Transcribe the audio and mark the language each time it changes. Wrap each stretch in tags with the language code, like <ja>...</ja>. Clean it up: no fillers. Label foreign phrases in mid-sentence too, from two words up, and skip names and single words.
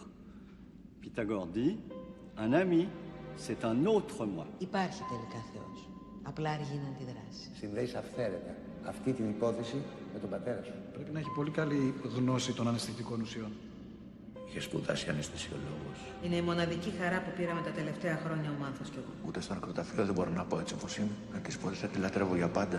<fr>Pythagore dit, un ami, c'est un autre moi.</fr> <el>Υπάρχει τελικά Θεός. Απλά αργεί να αντιδράσει. Συνδέεις αυθαίρετα αυτή την υπόθεση με τον πατέρα σου. Πρέπει να έχει πολύ καλή γνώση των αναισθητικών ουσιών. Είχε σπουδάσει αναισθησιολόγος. Είναι η μοναδική χαρά που πήραμε τα τελευταία χρόνια ο Μάνθος κι εγώ. Ούτε στο νεκροταφείο δεν μπορώ να πω έτσι όπως είμαι. Να της πω ότι θα τη λατρεύω για πάντα.</el>